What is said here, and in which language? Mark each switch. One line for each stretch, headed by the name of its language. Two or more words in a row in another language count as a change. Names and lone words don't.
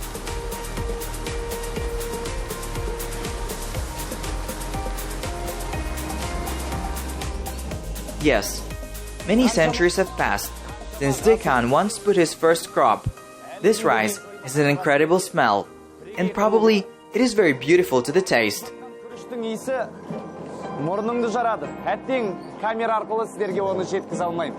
English: Yes, many centuries have passed since Dekhan once put his first crop. This rice has an incredible smell, and probably it is very beautiful to the taste.
Kazakh: Мұрныңды жарады. Әттең камера арқылы сіздерге оны жеткізе алмаймын.